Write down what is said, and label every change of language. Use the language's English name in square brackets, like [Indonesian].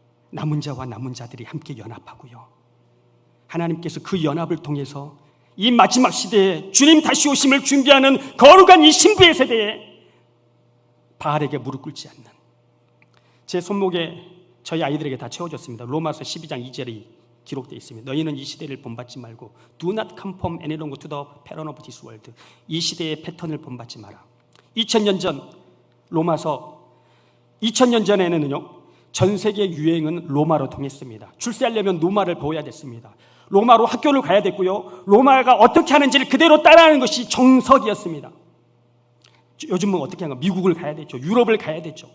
[Korean] 남은 자와 남은 자들이 함께 연합하고요, 하나님께서 그 연합을 통해서 이 마지막 시대에 주님 다시 오심을 준비하는 거룩한 이 신부의 세대에 바알에게 무릎 꿇지 않는, 제 손목에 저희 아이들에게 다 채워졌습니다. 로마서 12장 2절이 기록되어 있습니다. 너희는 이 시대를 본받지 말고 [English] Do not conform any longer to the pattern of this world. [Korean] 이 시대의 패턴을 본받지 마라. 2000년 전 로마서 2000년 전에는요, 전 세계 유행은 로마로 통했습니다. 출세하려면 로마를 배워야 됐습니다. 로마로 학교를 가야 됐고요, 로마가 어떻게 하는지를 그대로 따라하는 것이 정석이었습니다. 요즘은 어떻게 하는가? 미국을 가야 됐죠. 유럽을 가야 됐죠.